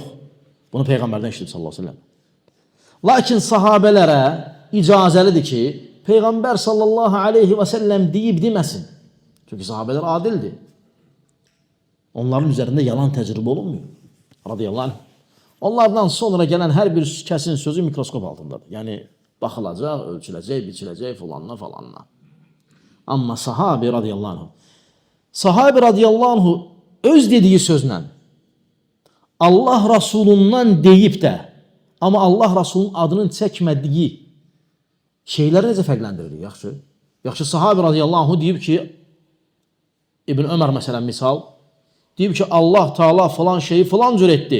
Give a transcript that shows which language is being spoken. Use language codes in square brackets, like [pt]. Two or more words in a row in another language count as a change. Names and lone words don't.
[az] Bunu Peyğəmbərdən eşitib [ar] صلى الله عليه وسلم. [az] Lakin sahabələrə icazəlidir ki, Peyğəmbər [ar] صلى الله عليه وسلم [az] deyib deməsin. Çünki sahabələr adildir. Onların üzərində yalan təcrübə olunmuyor. [ar] رضي الله عنه. [az] Onlardan sonra gələn hər bir kəsin sözü mikroskop altındadır. Yəni, baxılacaq, ölçüləcək, biçiləcək falanla. Amma sahabi [ar] رضي الله عنه, [az] sahabi [ar] رضي الله عنه [az] öz dediyi sözlə Allah Rasulundan deyib də, amma Allah Rasulunun adının çəkmədiyi şeyləri necə fərqləndirilir? Yaxşı. Yaxşı, sahabi [ar] رضي الله عنه [az] deyib ki, İbn Ömər məsələn misal, deyib ki, Allah Teala falan şeyi falan cür etdi.